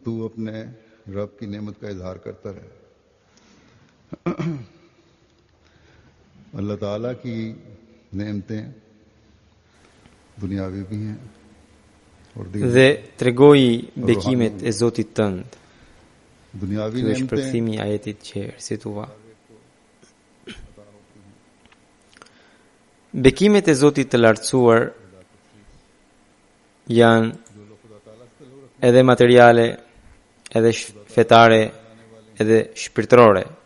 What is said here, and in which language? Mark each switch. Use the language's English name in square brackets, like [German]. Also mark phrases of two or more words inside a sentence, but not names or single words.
[Hindi] अपने रब की नेमत का इजहार करता रहे। अल्लाह ताला की नेमतें दुनियावी भी हैं और [Albanian] Dhe tregoi bekimet e Zotit tënd. [Hindi] दुनियावी [Albanian] Ky është [Hindi] नेमतें [Albanian] përkthimi i ajetit që recitova. Bekimet e Zotit të lartësuar janë edhe materiale, edhe fetare, edhe shpirtërore.